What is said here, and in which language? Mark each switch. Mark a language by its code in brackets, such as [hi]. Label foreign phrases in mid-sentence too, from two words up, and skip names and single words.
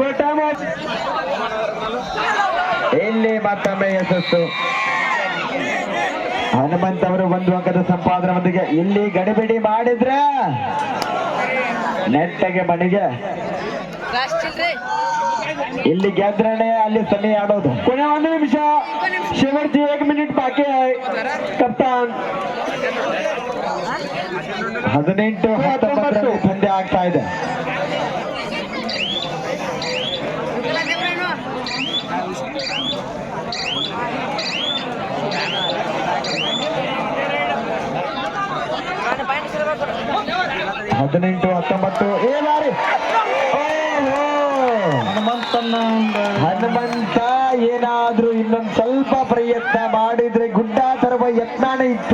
[kn] ಇಲ್ಲಿ ಮತ್ತೊಮ್ಮೆ ಯಶಸ್ಸು. ಹನುಮಂತ್ ಅವರು 1 ಅಂಕದ ಸಂಪಾದನೆಯೊಂದಿಗೆ ಇಲ್ಲಿ ಗಡಿಬಿಡಿ ಮಾಡಿದ್ರೆ ನೆಟ್ಟಗೆ ಮನೆಗೆ. ಇಲ್ಲಿ ಗೆದ್ರನೆ ಅಲ್ಲಿ ಸನಿ ಆಡೋದು. [mr] पुढे 1 निमिष. शेवटची 1 मिनिट बाकी आहे. कप्तान [kn] 18-19 ಪಂದ್ಯ ಆಗ್ತಾ ಇದೆ. ಹದಿನೆಂಟು 19 ಹನುಮಂತ ಏನಾದ್ರೂ ಇನ್ನೊಂದು ಸ್ವಲ್ಪ ಪ್ರಯತ್ನ ಮಾಡಿದ್ರೆ ಗುಡ್ಡ ತರುವ ಯತ್ನಾನೇ ಇತ್ತು.